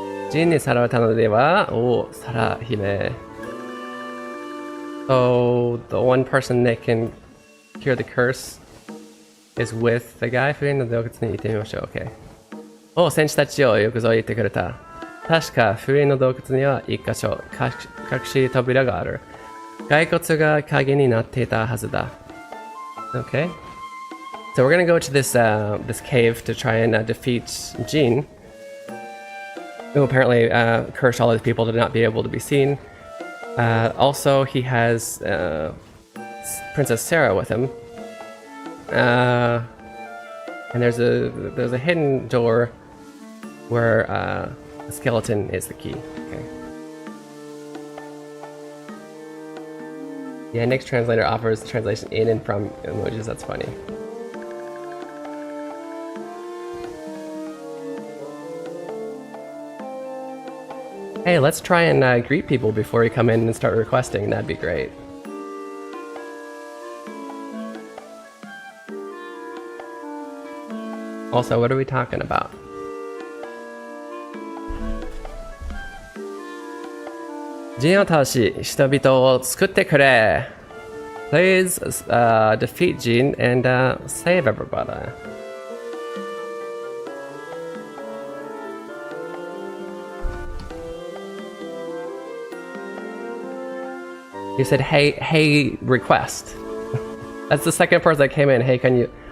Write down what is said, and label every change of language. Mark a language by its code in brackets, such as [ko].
[ja] Jinにさらわれたのでは、おお、サラ姫。 [en] So the one person that can cure the curse is with the guy. [ja] 封印の洞窟に行ってみましょう。 [en] OK。 [ja] お、戦士たちよ、よくぞ言ってくれた。確か封印の洞窟には一箇所、隠し扉がある。骸骨が影になっていたはずだ。 [en] Okay. So we're gonna go to this this cave to try and defeat Jin, who apparently cursed all of the people to not be able to be seen. Also, he has Princess Sarah with him, and there's a hidden door where the skeleton is the key. Okay. Yeah, Nick's translator offers the translation in and from emojis. That's funny. Hey, let's try and greet people before we come in and start requesting. That'd be great. Also, what are we talking about? [ja] Jinを倒し、人々を救ってくれ. [en] Please defeat Jin and save everybody. You said, hey, request. That's the second person that came in. Hey, can you...